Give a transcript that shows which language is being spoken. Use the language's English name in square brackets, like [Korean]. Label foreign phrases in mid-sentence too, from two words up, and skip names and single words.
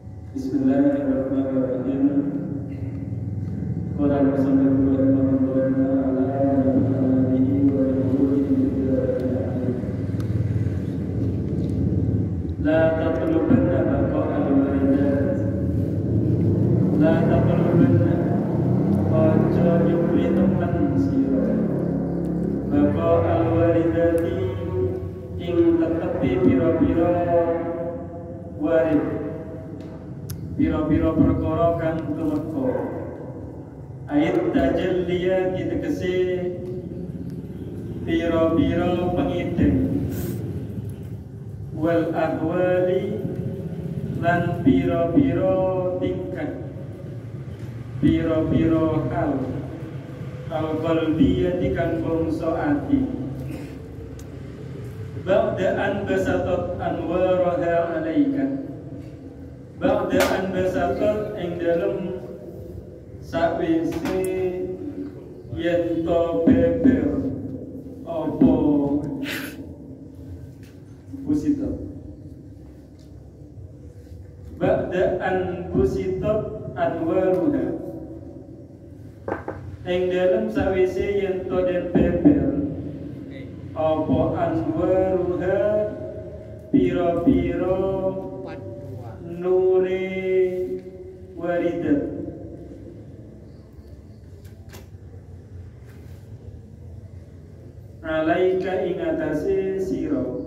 [Arabic] بسم الله الرحمن الرحيم. قال رسول الله صلى الله عليه وسلم, لا تقلبن بقاء الوالدات لا تقلبن [Javanese] ojo nyupli temen sira [Arabic] بقاء الوالدات [Javanese] ing tetepi pira-pira warid, pira-pira perkara kang tumeka. [Arabic] آيات تجلية [Javanese] tegese pira-pira pengideng, [Arabic] والأحوال [Javanese] lan pira-pira tingkah, pira-pira [Arabic] حال القلبية [Javanese] kang bangsa ati. [Arabic] بعد أن بسطت أنوارها عليك بعد أن بسطت [Javanese] ing dalem sakwise yen to beber apa [Arabic] busitot, بعد أن بسطت أنوارها [Javanese] ing dalem sakwise yen to den beber apa anwaruha pira-pira nure waridat, alaika ingatase sira.